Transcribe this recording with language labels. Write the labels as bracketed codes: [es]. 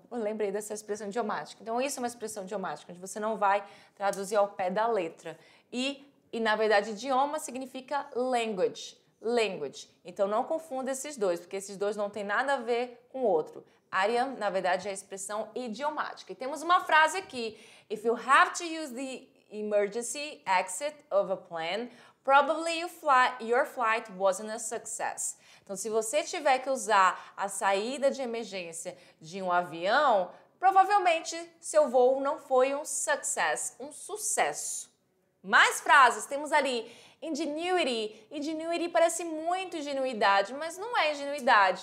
[pt] Eu lembrei dessa expressão idiomática. Então isso é uma expressão idiomática, onde você não vai traduzir ao pé da letra. E na verdade idioma significa language. Language. Então não confunda esses dois, porque esses dois não tem nada a ver com o outro. Ariam, na verdade, é a expressão idiomática. E temos uma frase aqui. [en] If you have to use the emergency exit of a plane, probably your flight wasn't a success. [pt] Então, se você tiver que usar a saída de emergência de um avião, provavelmente seu voo não foi um success, um sucesso. Mais frases, temos ali ingenuity. Ingenuity parece muito ingenuidade, mas não é ingenuidade.